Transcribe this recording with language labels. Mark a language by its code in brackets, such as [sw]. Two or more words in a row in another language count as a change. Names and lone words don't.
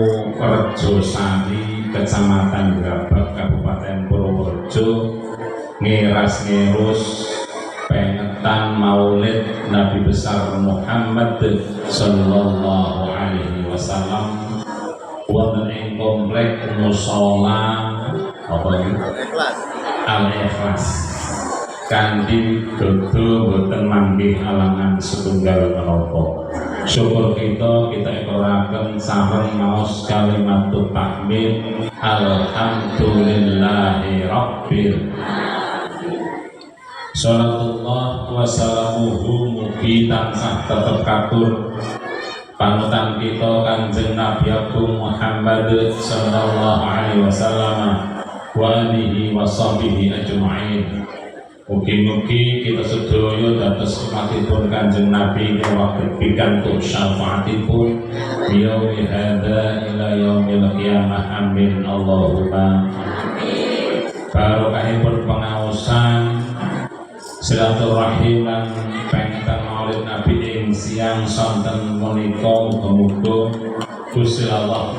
[jv] Rejosari Kecamatan Grabak Kabupaten Purworejo ngiras ngirus pengetan maulid Nabi besar Muhammad [ar] صلى الله عليه وسلم [jv] wonten ing komplek musala apa iki Al-Ikhlas kanthi dodo boten manggih alangan setunggal menapa. Syukur kita ikhlasaken sareng maos kalimatut tahmid [ar] الحمد لله رب صلاة الله وسلامه [jv] mugi tansah tetep katur panutan kita Kanjeng Nabi Agung Muhammad [ar] صلى الله عليه وسلم وعلى آله وصحبه أجمعين. [jv] Mugi-mugi kita sedaya dados umatipun Kanjeng Nabi kawit pikantuk syafaatipun [ar] يوم هذا إلى يوم القيامة آمين اللهم آمين. [jv] Barokahipun pengaosan silaturahim lan pengeten maulid Nabi ing siang sonten menika muga-muga Gusti Allah